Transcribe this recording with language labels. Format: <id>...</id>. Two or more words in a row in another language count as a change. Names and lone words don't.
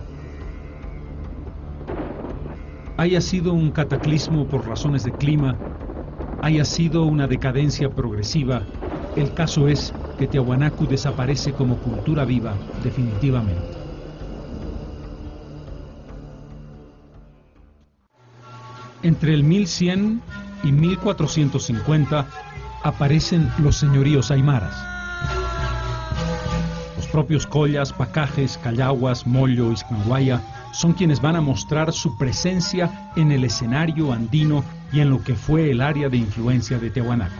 <es>Haya sido un cataclismo por razones de clima, haya sido una decadencia progresiva, el caso es que Tiahuanacu desaparece como cultura viva definitivamente. Entre el 1100 y 1450 aparecen los señoríos aymaras. Los propios collas, pacajes, callaguas, mollo y Iscanguaya son quienes van a mostrar su presencia en el escenario andino y en lo que fue el área de influencia de Tiahuanacu.</es>